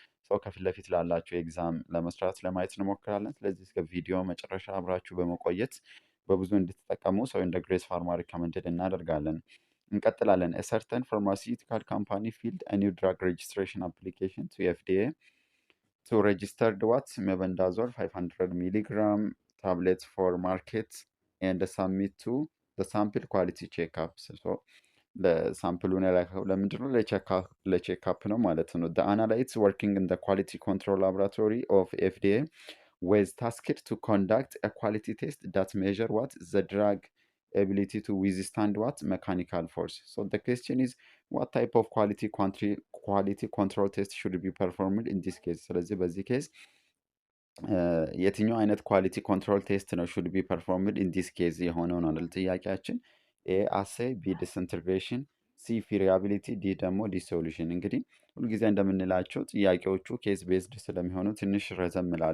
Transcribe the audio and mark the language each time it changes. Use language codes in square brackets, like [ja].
[am] ሰው ከፊት ለፊት ላላቸው ኤግዛም ለመስራት ለማየት እንሞክራለን። ስለዚህ እስከ ቪዲዮ መጨረሻ አብራችሁ በመቆየት በብዙ እንድትጠቀሙ ሰው እንደ ግሬስ ፋርማ ሪከመንድድ እናደርጋለን። እንቀጥላለን። [en] A certain pharmaceutical company filed a new drug registration application to FDA to register what mebendazole 500 milligram tablets for market and submit to the sample quality checkup. [am] So ለሳምፕሉን ያላከው ለምንድን ነው? ለቼክአፕ ነው ማለት ነው። [en] the analytes working in the quality control laboratory of FDA was tasked to conduct a quality test that measure what the drug ability to withstand what mechanical force. So the question is what type of quality control test should be performed in this case? [am] ስለዚህ በዚህ ኬዝ የትኛው አይነት ኳሊቲ ኮንትሮል ቴስት ነው [en] should be performed in this case [am] የሆነው ነው አይደል ጥያቄያችን። ኤ አሴይ፣ ቢ ዲስኢንተግሬሽን፣ ሲ ፊሪያቢሊቲ፣ ዲ ደግሞ ዲሶሉሽን። እንግዲህ ሁልጊዜ እንደምንላቸው ጥያቄዎቹ ኬዝ ቤዝድ ስለሚሆኑ ትንሽ ረዘም